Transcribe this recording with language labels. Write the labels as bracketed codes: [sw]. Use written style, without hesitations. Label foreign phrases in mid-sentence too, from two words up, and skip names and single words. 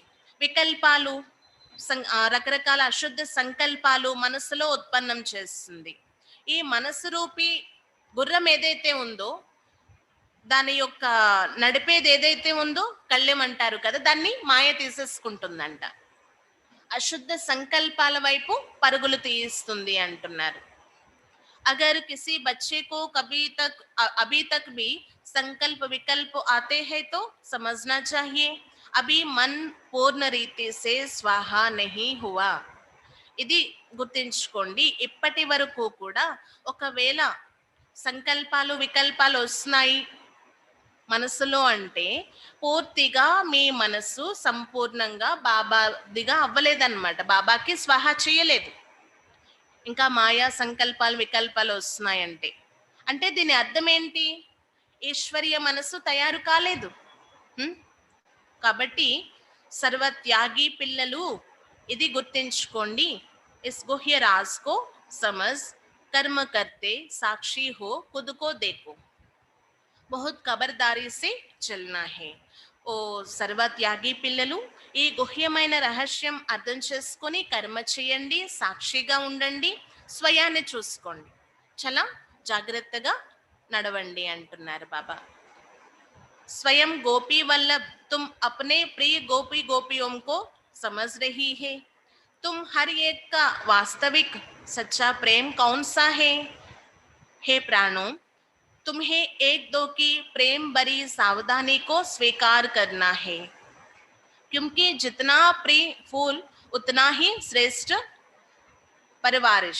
[te] వికల్పాలు, రకరకాల అశుద్ధ సంకల్పాలు మనసులో ఉత్పన్నం చేస్తుంది. ఈ మనసు రూపి గుర్రం ఏదైతే ఉందో, దాని యొక్క నడిపేది ఏదైతే ఉందో కళ్ళెం అంటారు కదా, దాన్ని మాయ తీసేసుకుంటుందంట. అశుద్ధ సంకల్పాల వైపు పరుగులు తీయిస్తుంది అంటున్నారు. [hi] अगर किसी बच्चे को अभी तक भी संकल्प विकल्प आते हैं तो समझना चाहिए अभी मन पूर्ण रीति से स्वाहा नहीं हुआ. [te] ఇది గుర్తించుకోండి. ఇప్పటి వరకు కూడా ఒకవేళ సంకల్పాలు వికల్పాలు వస్తున్నాయి మనసులో అంటే పూర్తిగా మీ మనసు సంపూర్ణంగా బాబాదిగా అవ్వలేదన్నమాట. బాబాకి స్వాహా చేయలేదు. ఇంకా మాయా సంకల్పాలు వికల్పాలు వస్తున్నాయంటే అంటే దీని అర్థం ఏంటి? ఈశ్వరీయ మనసు తయారు కాలేదు. కాబట్టి సర్వత్యాగి పిల్లలు ఇది గుర్తించుకోండి. [hi] इस गुह्य राज़ को समझ कर्म करते साक्षी हो ख़ुद को देखो बहुत ख़बरदारी से चलना है. [te] ఓ సర్వత్యాగి పిల్లలు, ఈ గుహ్యమైన రహస్యం అర్థం చేసుకొని కర్మ చేయండి, సాక్షిగా ఉండండి, స్వయాన్ని చూసుకోండి, చాలా జాగ్రత్తగా నడవండి అంటున్నారు బాబా. [hi] स्वयं गोपी वल्लभ तुम अपने प्रिय गोपी गोपियों को समझ रही है. तुम हर एक का वास्तविक सच्चा प्रेम कौन सा है? हे प्राणों, तुम्हें एक दो की प्रेम भरी सावधानी को स्वीकार करना है, क्योंकि जितना प्रिय फूल उतना ही श्रेष्ठ परवारिश.